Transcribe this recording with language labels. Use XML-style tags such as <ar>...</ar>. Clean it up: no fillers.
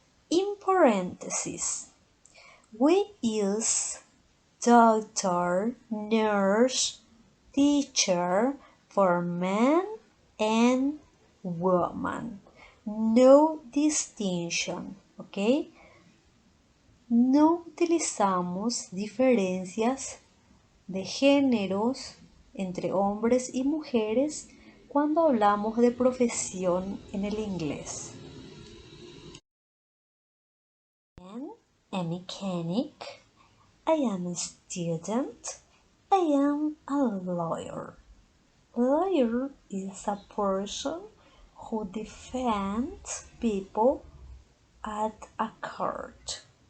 <en>In parentheses, we use doctor, nurse, teacher for man and woman. No distinction, ¿ok?</en> <es>No utilizamos diferencias de géneros entre hombres y mujeres cuando hablamos de profesión en el inglés.</es> <en>I am a mechanic, I am a student, I am a lawyer. Lawyer is a person who defends people at a court.</en>